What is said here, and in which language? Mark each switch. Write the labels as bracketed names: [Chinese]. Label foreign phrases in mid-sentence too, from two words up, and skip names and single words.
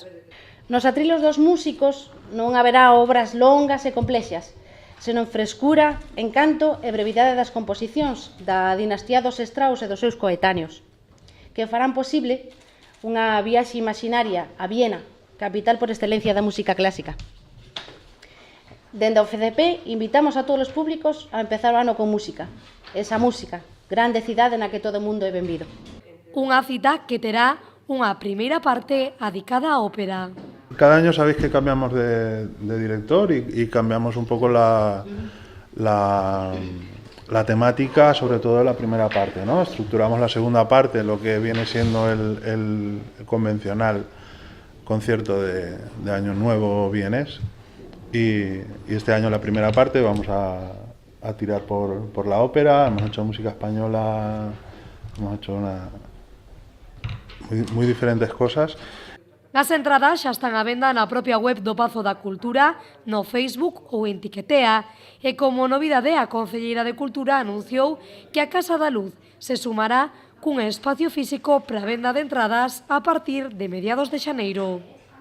[Galician] Nos atrilos dos músicos non haberá obras longas e complexas, senón frescura, encanto e brevidade das composicións da dinastía dos Strauss e dos seus coetáneos, que farán posible unha viaxe imaginaria a Viena, capital por excelencia da música clásica. Dende o FDP invitamos a todos os públicos a empezar o ano con música, esa música, grande cidade na que todo o mundo é benvido. Unha cita que terá unha primeira parte adicada á ópera. [Spanish] Cada año sabéis que cambiamos de director y cambiamos un poco la temática, sobre todo la primera parte, ¿no? Estructuramos la segunda parte, lo que viene siendo el convencional concierto de Año Nuevo vienes, y este año la primera parte vamos a tirar por la ópera. Hemos hecho música española, hemos hecho muy diferentes cosas. [Galician] As entradas xa están á venda na propia web do Pazo da Cultura, no Facebook ou en Tiquetea. E como novidade, a Concelleira de Cultura anunciou que a Casa da Luz se sumará cun espacio físico para a venda de entradas a partir de mediados de xaneiro.